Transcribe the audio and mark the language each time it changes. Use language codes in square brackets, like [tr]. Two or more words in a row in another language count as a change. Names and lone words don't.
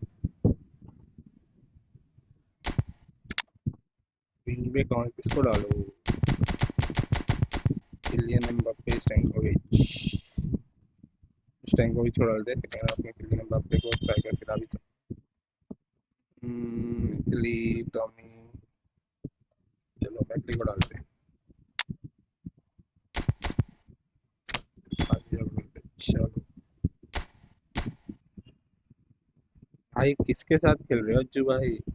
[hi] विंग पे कौन किसको डालो? किलियन एम्बाप्पे, स्टैंकोविच। स्टैंकोविच को डाल दे, लेकिन आपने किलियन एम्बाप्पे को स्ट्राइकर खिला भी। इटली, टॉमी। चलो बैटरी को डालते हैं। चलो भाई, किसके साथ खेल रहे हो अज्जू भाई?